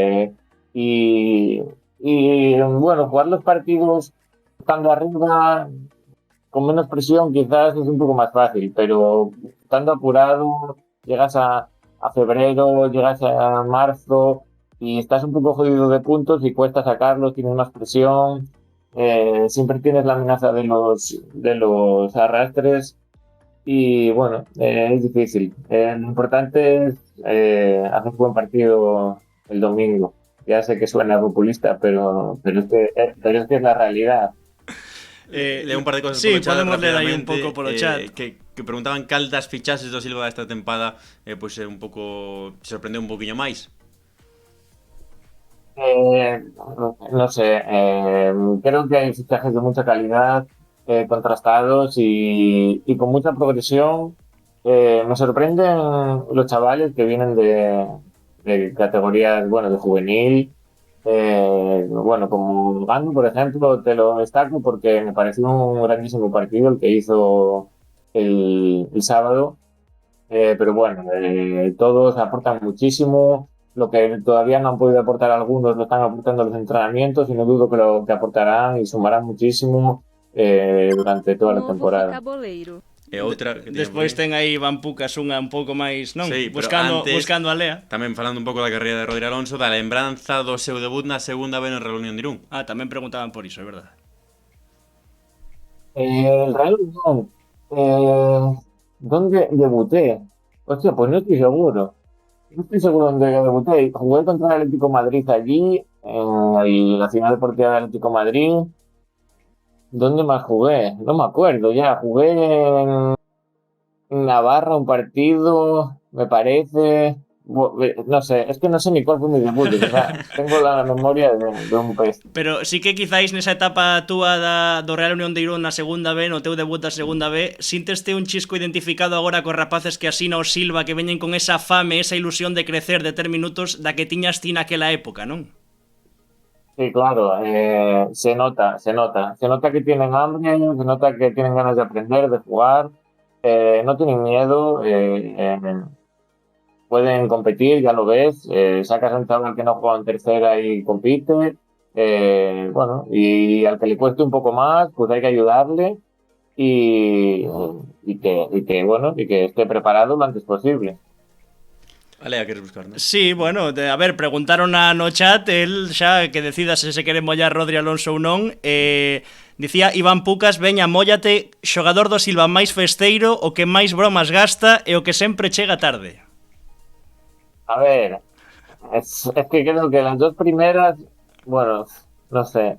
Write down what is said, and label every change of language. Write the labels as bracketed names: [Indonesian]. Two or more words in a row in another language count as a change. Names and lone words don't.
[Spanish] Bueno, jugar los partidos estando arriba, con menos presión, quizás es un poco más fácil, pero estando apurado, llegas a febrero, llegas a marzo y estás un poco jodido de puntos y cuesta sacarlos, tienes más presión, siempre tienes la amenaza de los arrastres y bueno, es difícil. Lo importante es hacer un buen partido el domingo. Ya sé que suena populista, pero es que es la realidad. Leo un par de cosas [Galician] sí, polo chat podemos ler aí un rapidamente, pouco polo chat. que preguntaban cal das fichaxes do Silva esta tempada pois un pouco sorprendeu un poquinho máis. [Spanish] No sé, creo que hay fichajes de mucha calidad, contrastados y con mucha progresión. Me sorprenden los chavales que vienen de categorías, bueno, de juvenil. Bueno, como Gando, por ejemplo, te lo destaco porque me pareció un grandísimo partido el que hizo el sábado. Pero bueno, todos aportan muchísimo. Lo que todavía no han podido aportar algunos lo están aportando los entrenamientos y no dudo que lo que aportarán y sumarán muchísimo durante toda la temporada. [Galician] E outra que Despois ten aí Van Pucas unha un pouco máis, non? Sí, buscando a Lea. Tamén falando un pouco da carreira de Rodri Alonso, da lembranza do seu debut na segunda vez no Real Unión de Irún. Tamén preguntaban por iso, é verdade. [Spanish] El Real Unión, ¿dónde debuté? Hostia, pues no estoy seguro. No estoy seguro dónde debuté. Jugué contra el Atlético de Madrid allí, en la final deportiva del Atlético de Madrid. ¿Dónde más jugué? No me acuerdo ya. Jugué en Navarra un partido, me parece. No sé, es que no sé ni cuál fue mi debut, de verdad. Tengo la memoria de un pez. [Galician] Pero sí que quizáis nesa etapa túa do Real Unión de Irún na segunda B, no teu debut da segunda B, sinteste un chisco identificado agora cos rapaces que asina o Silva, que veñen con esa fame, esa ilusión de crecer, de ter minutos da que tiñas ti naquela época, non? [Spanish] Sí, claro, se nota que tienen hambre, se nota que tienen ganas de aprender, de jugar, no tienen miedo, pueden competir, ya lo ves, sacas a un chaval que no juega en tercera y compite, bueno, y al que le cueste un poco más, pues hay que ayudarle y, bueno, y que esté preparado lo antes posible. [Galician] Alea, queres buscar, non? Sí, bueno, a ver, preguntaron no chat, el xa que decida se quere mollar Rodri Alonso ou non, dicía Iván Pucas, veña, móllate, xogador do Silva máis festeiro, o que máis bromas gasta e o que sempre chega tarde. [Spanish] A ver, es que creo que las dos primeras, bueno, no sé.